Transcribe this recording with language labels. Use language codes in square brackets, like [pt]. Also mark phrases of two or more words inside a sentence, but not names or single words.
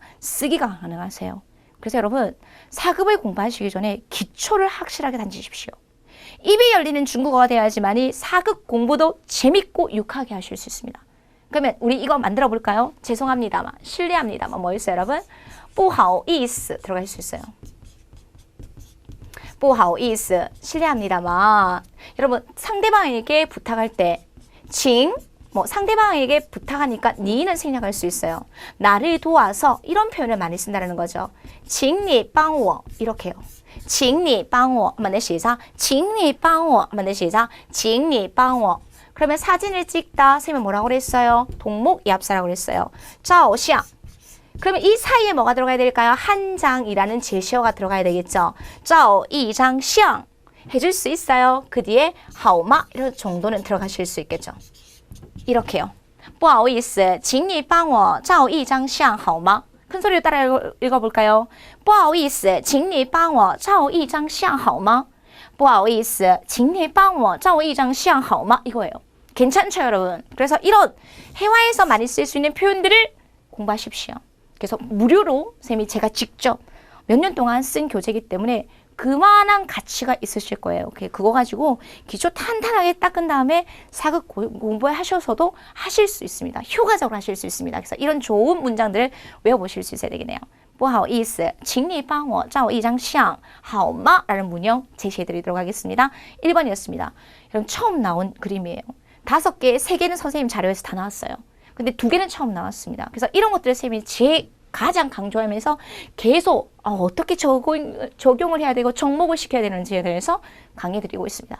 [ko] 쓰기가 가능하세요. 그래서 여러분 4급을 공부하시기 전에 기초를 확실하게 다지십시오. 입이 열리는 중국어가 돼야지만이 4급 공부도 재밌고 유쾌하게 하실 수 있습니다. 그러면 우리 이거 만들어 볼까요? 죄송합니다만, 실례합니다만 뭐 있어요, 여러분? [zh] 不好意思 [ko] 들어갈 수 있어요. [zh] 不好意思 [ko] 실례합니다만. 여러분 상대방에게 부탁할 때 칭, 뭐 상대방에게 부탁하니까 니는 생략할 수 있어요. 나를 도와서 이런 표현을 많이 쓴다는 거죠. [zh] 请你帮我 [ko] 이렇게요. [zh] 请你帮我 [ko] 한번 내 시작. [zh] 请你帮我 [ko] 한번 내 시작. [zh] 请你帮我 [ko] 그러면 사진을 찍다 선생님은 뭐라고 그랬어요? 동목이합사라고 그랬어요. 照相 그러면 이 사이에 뭐가 들어가야 될까요? 한 장이라는 제시어가 들어가야 되겠죠. [zh] 照一张相 [ko] 해줄 수 있어요. 그 뒤에 [zh] 好吗 [ko] 이런 정도는 들어가실 수 있겠죠. 이렇게요. [zh] 不好意思请你帮我照一张相好吗 [ko] 큰 소리로 따라 읽어볼까요? [zh] 不好意思请你帮我照一张相好吗不好意思请你帮我照一张相好吗 [ko] 이거예요. 괜찮죠, 여러분? 그래서 이런 회화에서 많이 쓸 수 있는 표현들을 공부하십시오. 그래서 무료로 선생님이 제가 직접 몇 년 동안 쓴 교재이기 때문에 그만한 가치가 있으실 거예요. 그거 가지고 기초 탄탄하게 닦은 다음에 4급 공부하셔서도 하실 수 있습니다. 효과적으로 하실 수 있습니다. 그래서 이런 좋은 문장들을 외워보실 수 있어야 되겠네요. [zh] 不好意思请你帮我照一张相好吗 [ko] 라는 문형 제시해드리도록 하겠습니다. 1번이었습니다. 여러분 처음 나온 그림이에요. 5개, 3개는 선생님 자료에서 다 나왔어요. 근데 2개는 처음 나왔습니다. 그래서 이런 것들을 선생님이 가장 강조하면서 계속 어떻게 적용을 해야 되고 접목을 시켜야 되는지에 대해서 강의 드리고 있습니다.